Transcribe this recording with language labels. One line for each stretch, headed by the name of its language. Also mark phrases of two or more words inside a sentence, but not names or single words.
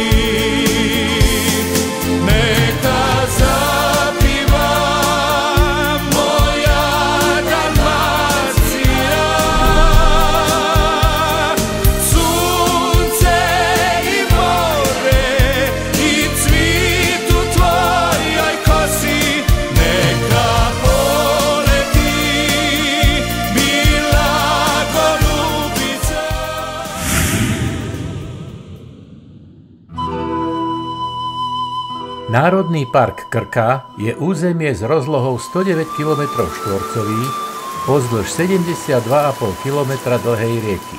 Croatian: Neka zapiva moja Dalmacija, sunce i more i cvit u tvojoj kosi. Neka poleti bila golubica.
Slovak: Národný park Krka je územie s rozlohou 109 km štvorcových pozdĺž 72,5 km dlhej rieky.